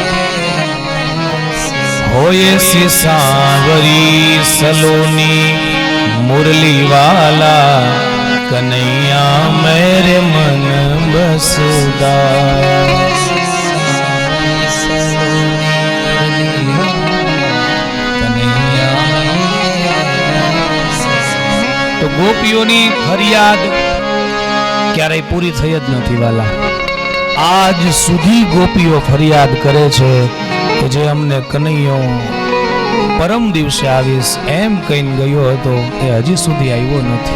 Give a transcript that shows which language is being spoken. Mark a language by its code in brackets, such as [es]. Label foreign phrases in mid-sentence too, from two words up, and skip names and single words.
[hi] होए सी सांवरी सलोनी मुरली वाला कन्हैया मेरे मन बसदास। [gu] તો ગોપીઓની ફરિયાદ ક્યારેય પૂરી થઈ જ નથી વાલા. આજ સુધી ગોપીઓ ફરિયાદ કરે છે કે જે અમને કનૈયો પરમ દિવસે આવીશ એમ કહીને ગયો હતો એ હજી સુધી આવ્યો નથી.